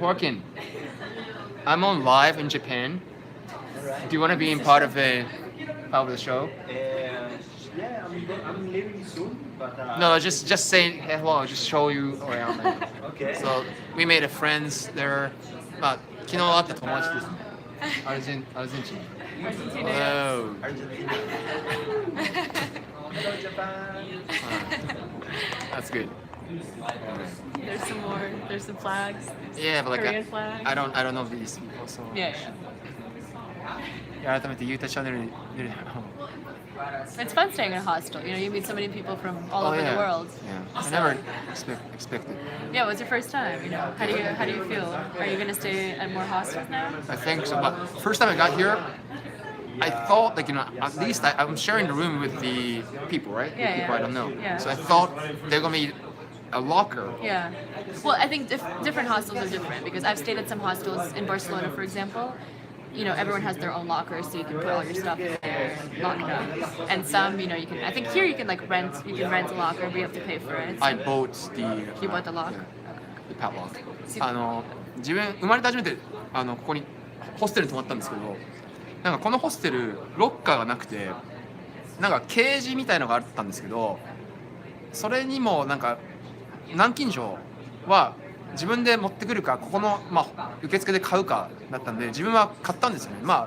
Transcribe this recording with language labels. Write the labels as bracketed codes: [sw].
[en] Joaquin, I'm on live in Japan. Do you want to be in part of the show? Yeah, I'm leaving soon, but No, just say hello. Just show you around. okay. So we made a friends there. [ja] 昨日会った友達ですね。アルゼンチン。 [en] Argentina. Oh. Hello, Japan. That's good. There's some more. There's some flags. Yeah, but like Korean flags. I don't know these people. So. Yeah. [ja] 改めてユータチャンネルに出る。 [en] It's fun staying in a hostel. You know, you meet so many people from all over yeah. the world. Yeah. I never expected. Yeah, it was your first time. You know, how do you feel? Are you gonna stay at more hostels now? I think so. But first time I got here, I thought like at least I'm sharing the room with the people, right? Yeah, The people yeah. I don't know. Yeah. So I thought they're gonna be A locker. Yeah. Well, I think different hostels are different because I've stayed at some hostels in Barcelona, for example. You know, everyone has their own locker, so you can put all your stuff in there and lock it up. And some, you know, you can. I think here you can like rent. You can rent a locker, but you have to pay for it. So I bought the. you bought the lock. Yeah, the padlock. See- [ja] 自分生まれて初めてここにホステルに泊まったんですけど、なんかこのホステルロッカーがなくて、なんかケージみたいのがあったんですけど、それにもなんか南京錠は自分で持ってくるか、ここの、受付で買うかだったんで、自分は買ったんですよね。